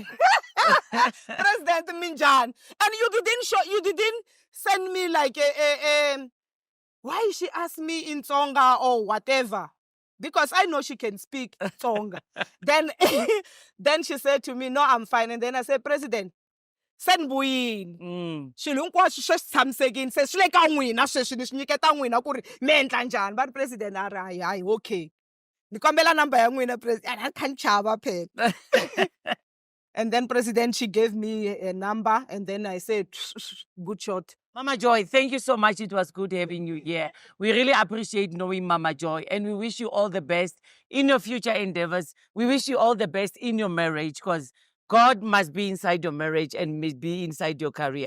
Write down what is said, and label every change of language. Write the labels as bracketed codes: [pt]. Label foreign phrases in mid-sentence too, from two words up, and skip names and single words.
[en] President Minjan. And you didn't send me like why she asked me in Tsonga or whatever? Because I know she can speak Tsonga. Then she said to me, no, I'm fine. And then I said, President, send buyin. [ts] Shilungwa samsegin says leka nwina sweswi ni nyiketa nwina ku ri mi endla njhani. But President hayi okay. Ni kombela number ya n'wina President. [en] I can't [ts] chava phela. [en] And then President, she gave me a number, and then I said, good shot. Mama Joy, thank you so much. It was good having you here. We really appreciate knowing Mama Joy, and we wish you all the best in your future endeavors. We wish you all the best in your marriage, because God must be inside your marriage and must be inside your career.